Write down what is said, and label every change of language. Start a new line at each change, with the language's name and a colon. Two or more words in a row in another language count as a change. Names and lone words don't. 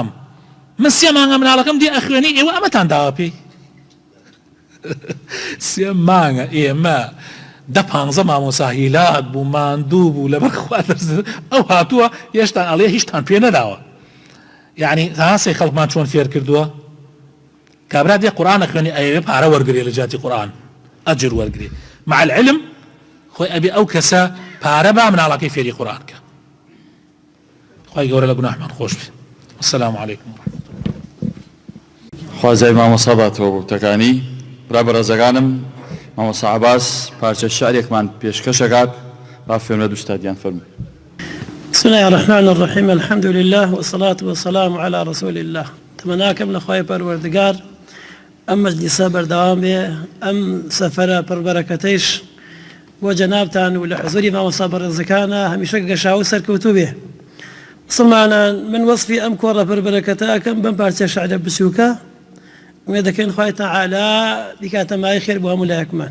Central Kurdish: من 3 مانگە مناڵەکەم دی ئەخوێنی ئێوە ئەمەتان داوە پێی 3 مانگە ئێمە 10-15 مامۆستا هیلاک بوو ماندوو بوو لەبەر خوا ئەو هاتووە هێشتا ئەڵێ هیچتان پێ نەداوە. یعنی هاسی خەڵکمان چۆن فێر کردووە کابرا دێ قورئان ئەخوێنی ئەوێ پارە وەرگرێ لە جاتی قورئان ئەجر وەرگرێ،
Arabic: مع العلم
Central Kurdish: خۆی ئەبێ ئەو کەسە پارە با مناڵەکەی فێری قورئان کە. خوای گەورە لە گوناحمان خۆش بێ.
Arabic: السلام علیکم
Central Kurdish: خوازای مامۆستا باتەوە بۆ وتەکانی. برا بەڕێزەکانم مامۆستا عەباس پارچە شعرێکمان پێشکەشەکات با فێرمێت ئوستادیان فەرمووی.
Arabic: بسم الله الرحمن الرحيم الحمد لله والصلاة والسلام على رسول الله.
Central Kurdish: تمناكم لخوای پەروەردگار ئەم مەجلیسە بەردەوام بێ، ئەم سەفەرە پڕبەرەکەتەیش بۆ جەنابتان و لە حزوری مامۆستا بەڕێزەکانە هەمیشە گەشاو سەرکەوتوو بێ. مسلمانان من وەصفی ئەم کۆڕە پڕبەرەکەتە ئەکەم بەم پارچە شعرە بچووکە، وێ دەکەین خوای تەعالا بیکاتە مای خێر بۆ هەموو لایەکمان.